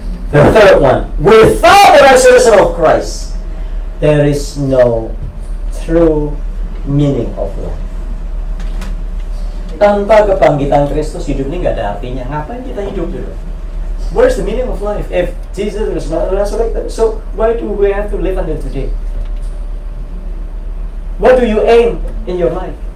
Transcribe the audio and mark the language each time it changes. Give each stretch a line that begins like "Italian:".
English: The third one, without the resurrection of Christ, there is no true meaning of life.
Indonesian: Tanpa kebangkitan Kristus, hidup ini nggak ada artinya. Ngapain kita hidup dulu?
English: Where's the meaning of life? If Jesus was not resurrected, so why do we have to live until today? What do you aim in your life?